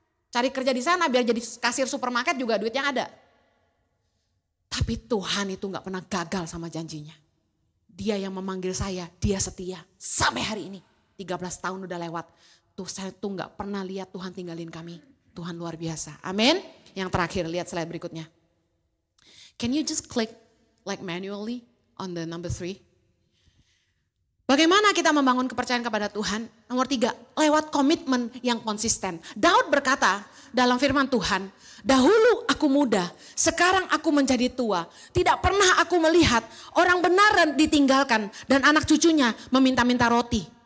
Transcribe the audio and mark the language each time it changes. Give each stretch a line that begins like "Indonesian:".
Indonesian: Cari kerja di sana biar jadi kasir supermarket juga duitnya ada. Tapi Tuhan itu gak pernah gagal sama janjinya. Dia yang memanggil saya, dia setia sampai hari ini. 13 tahun udah lewat. Tuh saya tuh gak pernah lihat Tuhan tinggalin kami. Tuhan luar biasa. Amin. Yang terakhir lihat slide berikutnya.
English: Can you just click like manually on the number 3?
Indonesian: Bagaimana kita membangun kepercayaan kepada Tuhan? Nomor 3, lewat komitmen yang konsisten. Daud berkata dalam firman Tuhan, dahulu aku muda, sekarang aku menjadi tua. Tidak pernah aku melihat orang benar ditinggalkan dan anak cucunya meminta-minta roti.